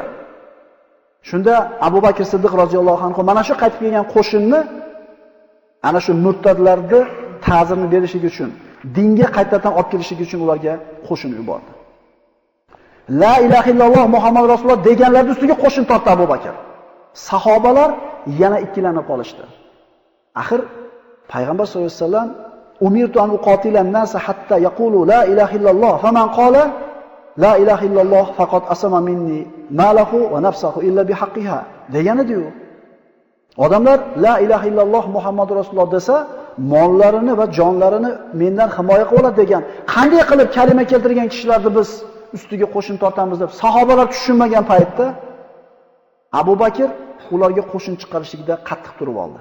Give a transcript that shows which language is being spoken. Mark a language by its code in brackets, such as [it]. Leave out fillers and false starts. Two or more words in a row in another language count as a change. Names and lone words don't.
[uz] Shunda Abu Bakr Siddiq roziyallohu anhu mana shu qaytib kelgan qo'shinni ana shu murtadlarni ta'zirini berishlik uchun, dinga qaytadan olib kelishlik uchun ularga qo'shin yubordi. [ar] لا إله إلا الله محمد رسول الله [uz] deganlarning ustiga qo'shin tortdi Abu Bakr. Sahobalar yana ikkilanib qolishdi. Axir payg'ambar [ar] صلى الله عليه وسلم أمرت أن أقاتل الناس حتى يقولوا لا إله إلا الله فمن قال لا إله إلا الله فقد عصم مني ماله ونفسه إلا بحقها [uz] degan edi-ku. Odamlar [ar] لا إله إلا الله محمد رسول الله [uz] desa, mollarini va jonlarini mendan himoya qiladi degan. Qanday qilib kalima keltirgan kishilarni biz ustiga qo'shin tortamiz deb sahobalar tushunmagan paytda Abu Bakr ularga qo'shin chiqarishlikda qattiq turib oldi.